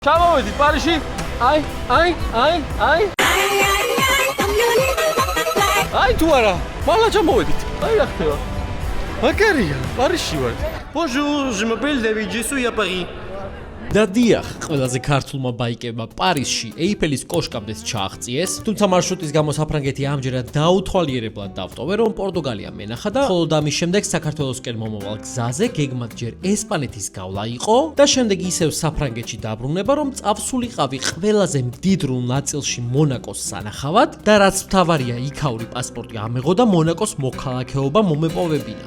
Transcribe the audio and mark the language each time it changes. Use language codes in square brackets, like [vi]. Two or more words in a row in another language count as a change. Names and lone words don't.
[ka] ჩამოვედით პარიზში. აი. აი თუ არა, მალე ჩამოვედით. აი რა ხდება. მაგარია, პარიზში ვარ. [fr] Bonjour, je m'appelle David, je suis à Paris. [ka] და დიახ, ყველაზე ქართულმა ბაიკერმა პარიზში ეიფელის კოშკამდე ჩააღწიეს, თუმცა მარშრუტის გამო საფრანგეთი ამჯერად დაუთვალიერებლად დავტოვე, რომ პორტუგალია მენახა და ხოლო ამის შემდეგ საქართველოსკენ მომავალ გზაზე გეგმად ჯერ ესპანეთის გავლა იყო და შემდეგ ისევ საფრანგეთში დაბრუნება, რომ წავსულიყავი ყველაზე მდიდრულ ნაწილში მონაკოს სანახავად და რაც მთავარია, იქაური პასპორტი ამეღო და მონაკოს მოქალაქეობა მომეპოვებინა.